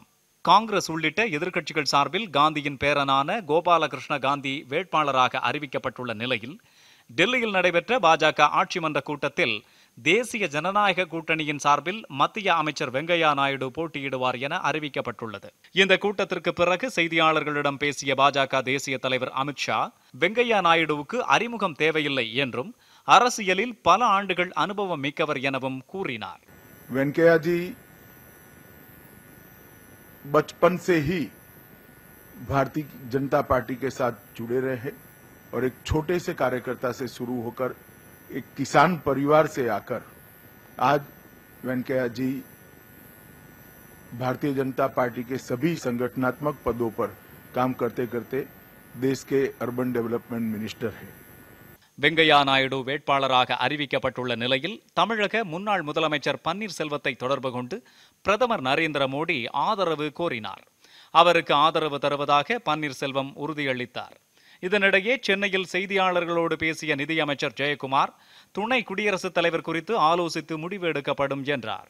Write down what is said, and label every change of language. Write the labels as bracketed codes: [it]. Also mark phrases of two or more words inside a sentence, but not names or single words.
[ta] காங்கிரஸ் உள்ளிட்ட எதிர்க்கட்சிகள் சார்பில் காந்தியின் பேரனான கோபாலகிருஷ்ண காந்தி வேட்பாளராக அறிவிக்கப்பட்டுள்ள நிலையில் டெல்லியில் நடைபெற்ற பாஜக ஆட்சி மன்ற கூட்டத்தில் தேசிய ஜனநாயக கூட்டணியின் சார்பில் மத்திய அமைச்சர் வெங்கையா நாயுடு போட்டியிடுவார் என அறிவிக்கப்பட்டுள்ளது. இந்த கூட்டத்திற்கு பிறகு செய்தியாளர்களிடம் பேசிய பாஜக தேசிய தலைவர் அமித்ஷா, வெங்கையா நாயுடுவுக்கு அறிமுகம் தேவையில்லை என்றும் அரசியலில் பல ஆண்டுகள் அனுபவம் மிக்கவர் எனவும் கூறினார். [hi] वेंकैया जी बचपन से ही भारतीय जनता पार्टी के साथ जुड़े रहे और एक छोटे से कार्यकर्ता से शुरू होकर एक किसान परिवार से आकर आज वेंकैया जी भारतीय जनता पार्टी के सभी संगठनात्मक पदों पर काम करते करते देश के [en] urban development minister [hi] हैं. [ta] வெங்கையா நாயுடு வேட்பாளராக அறிவிக்கப்பட்டுள்ள நிலையில் தமிழக முன்னாள் முதலமைச்சர் பன்னீர்செல்வத்தை தொடர்பு கொண்டு பிரதமர் நரேந்திர மோடி ஆதரவு கோரினார். அவருக்கு ஆதரவு தருவதாக பன்னீர்செல்வம் உறுதியளித்தார். இதனிடையே சென்னையில் செய்தியாளர்களோடு பேசிய நிதியமைச்சர் ஜெயக்குமார், துணை குடியரசுத் தலைவர் குறித்து ஆலோசித்து முடிவு எடுக்கப்படும் என்றார்.